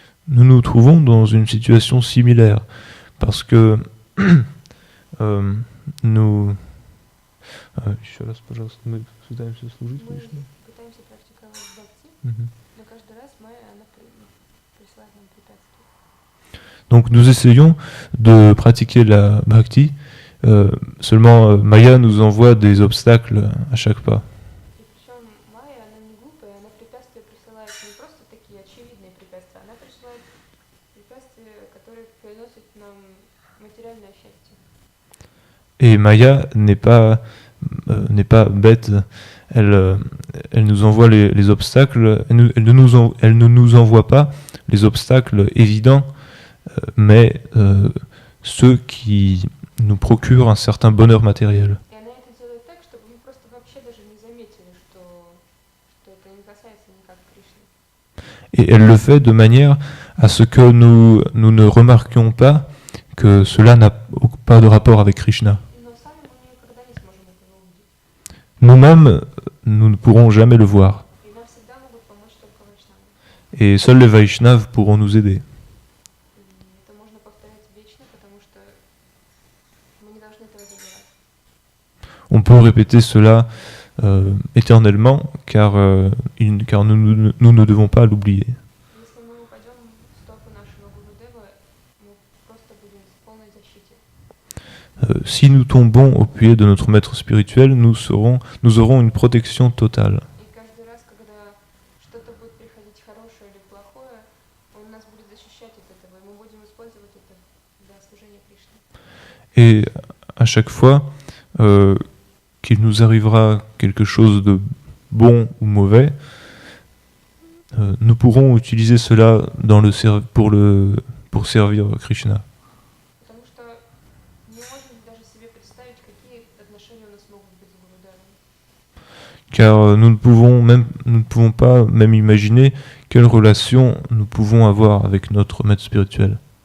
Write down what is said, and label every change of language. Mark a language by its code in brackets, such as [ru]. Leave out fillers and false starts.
[fr] Nous nous trouvons dans une situation similaire parce que nous... [ru] Еще раз, пожалуйста, мы пытаемся служить Кришне. пытаемся практиковать бхакти, Mhm. но каждый раз Майя, она присылает нам препятствия. [fr] Donc nous essayons de pratiquer la bhakti, seulement Maya nous envoie des obstacles à chaque pas. [ru] И причем Майя, она не глупая, она препятствия присылает не просто такие очевидные препятствия, она присылает препятствия, которые приносят нам материальное счастье. [fr] Et Maya n'est pas bête, elle nous envoie les obstacles, elle ne nous envoie pas les obstacles évidents, mais ceux qui nous procurent un certain bonheur matériel. [ru] И она это делает так, чтобы мы просто вообще даже не заметили, что это не касается никак Кришны. [fr] Et elle le fait de manière à ce que nous ne remarquions pas que cela n'a pas de rapport avec Krishna. [ru] Но сами мы никогда не сможем этого увидеть. [fr] Nous-mêmes, nous ne pourrons jamais le voir. [ru] И нам всегда могут помочь только Вайшнавы. [fr] Et seuls les Vaishnavas pourront nous aider. [ru] Это можно повторять вечно, потому что мы не должны этого забывать. [fr] On peut répéter cela éternellement, car nous ne devons pas l'oublier. [ru] Если мы упадем в стопы нашего Гурудева, мы просто будем в полной защите. [fr] Si nous tombons au pied de notre maître spirituel, nous aurons une protection totale. [ru] И каждый раз, когда что-то будет приходить хорошее или плохое, он нас будет защищать от этого, и мы будем использовать это для служения Кришне. [fr] Et à chaque fois qu'il nous arrivera quelque chose de bon ou mauvais, nous pourrons utiliser cela pour servir Krishna. [ru] Потому что не можем даже себе представить, какие отношения у нас могут быть с Гурудевом. [fr] Car nous ne pouvons pas même imaginer quelle relation nous pouvons avoir avec notre maître spirituel.